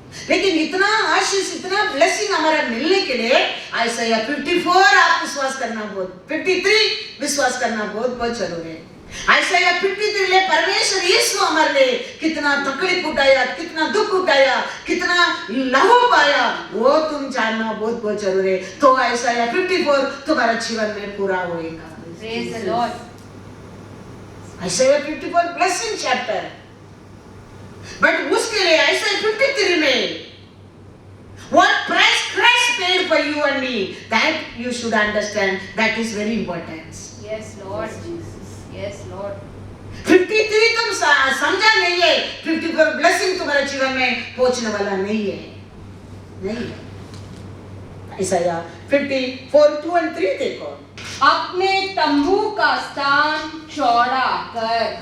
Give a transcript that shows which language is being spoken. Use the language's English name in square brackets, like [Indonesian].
[Hindi] लेकिन इतना आशीष, इतना ब्लेसिंग हमारा मिलने के लिए आइसाया 54 आप विश्वास करना बहुत, 53 विश्वास करना बहुत बहुत जरूरी है। आइसाया 53 ले परमेश्वर यीशु हमारे लिए कितना तकलीफ उठाया, कितना दुख उठाया, कितना लहू पाया, वो तुम जानना बहुत बहुत जरूरी है। तो आइसाया 54 तुम्हारा जीवन में पूरा होएगा। [English] Praise the Lord. [Hindi] आइसाया 54 blessing chapter, but उसके लिए आइसाया 53 में [English] what price Christ paid for you and me, that you should understand, that is very important. Yes, Lord Jesus. Yes, Lord. [Hindi] 53 तुम समझा नहीं है, 54 ब्लेसिंग तुम्हारे जीवन में पहुंचने वाला नहीं है, नहीं है। आइसाया 54 2 और 3 देखो। अपने तंबू का स्थान चौड़ा कर